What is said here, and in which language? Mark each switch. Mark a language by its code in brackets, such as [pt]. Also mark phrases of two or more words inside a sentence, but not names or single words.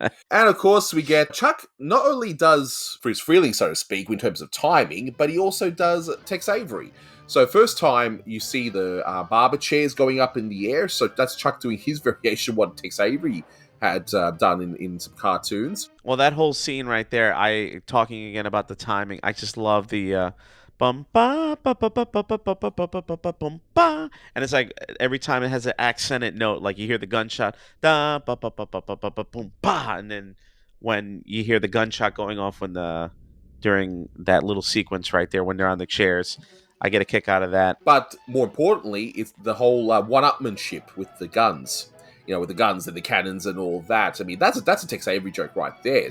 [en] And of course, we get Chuck not only does Friz Freleng, so to speak, in terms of timing, but he also does Tex Avery. So first time you see the barber chairs going up in the air, so that's Chuck doing his variation what Tex Avery had done in some cartoons. Well, that whole scene right there, talking again about the timing, I just love the bum ba ba ba ba ba ba ba ba ba ba ba bum ba, and it's like every time it has an accented note, like you hear the gunshot da ba ba ba ba ba ba ba boom ba, and then when you hear the gunshot going off during that little sequence right there when they're on the chairs, I get a kick out of that. But more importantly, it's the whole one-upmanship with the guns. With the guns and the cannons and all that. I mean, that's a Tex Avery joke right there.